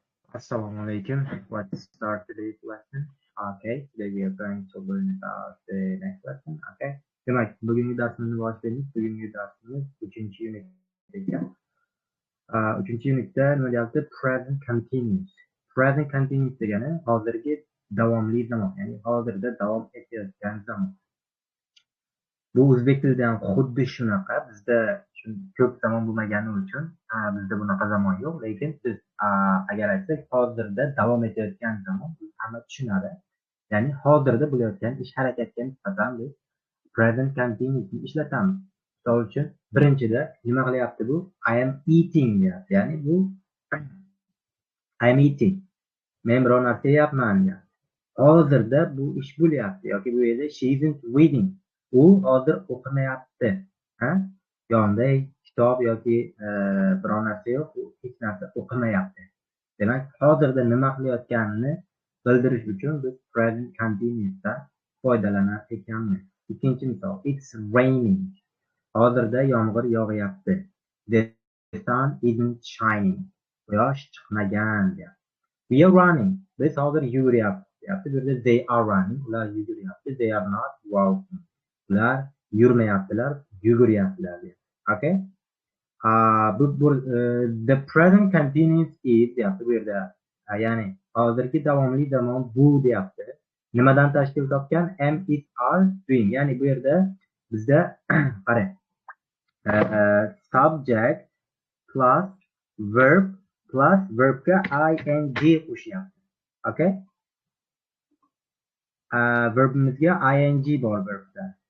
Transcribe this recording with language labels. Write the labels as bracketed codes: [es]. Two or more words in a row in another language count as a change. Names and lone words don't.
[ar] السلام عليكم. [en] Let's start today's lesson. Okay, today we are going to learn about the next lesson. [uz] Okay. Demek bugungi darsimizni boshlaymiz. Bugungi darsimiz 3-unit ekan. 3-unitda nima deyapti? [en] Present continuous. Present continuous [uz] degani hozirgi davomli zamon, ya'ni hozirda davom etayotgan zaman. Bu o'zbek tilida ham xuddi shunaqa. Bizda ko'p zamon bo'lmagani uchun bizda bunaqa zamon yo'q, lekin siz agar aytsak hozirda davom etayotgan zamon hamma tushunadi. Ya'ni hozirda bo'layotgan ish harakatga nisbatan biz [en] present continuous [uz] ishlatamiz. Misol uchun birinchida nima qilyapti bu? [en] I am eating [uz] deyapti. Ya'ni bu [en] I am eating. [uz] Men biror narsa yeyapman deyapti. Hozirda bu ish bo'lyapti yoki bu yerda [en] she isn't reading. [uz] U hozir o'qimayapti. Yonida kitob yoki biror narsa yo'q, u hech narsa o'qimayapti. Demak, hozirda nima qilayotganini bildirish uchun biz [en] present continuous'dan [uz] foydalanar ekanmiz. Ikkinchi misol, [en] it's raining. [uz] Hozirda yomg'ir yog'yapti. [en] The sun isn't shining. [uz] Quyosh chiqmagan deyapti. [en] We are running. [uz] Biz hozir yuguryapmiz. Bu yerda [en] they are running. [uz] Ular yuguryapti. [en] They are not walking. [uz] Ular yurmayaptilar, yuguryaptilar. [en] Okay? The present continuous is [uz] deyapti bu yerda. Ya'ni hozirgi davomli zamon bu deyapti. Nimadan tashkil topgan? [en] Am, is, are, doing. [uz] Ya'ni bu yerda bizda qarang. [en] Subject plus verb plus [uz] verbga ing qo'shyapti. [en] Okay? [uz] Verbimizga ing bor verbda.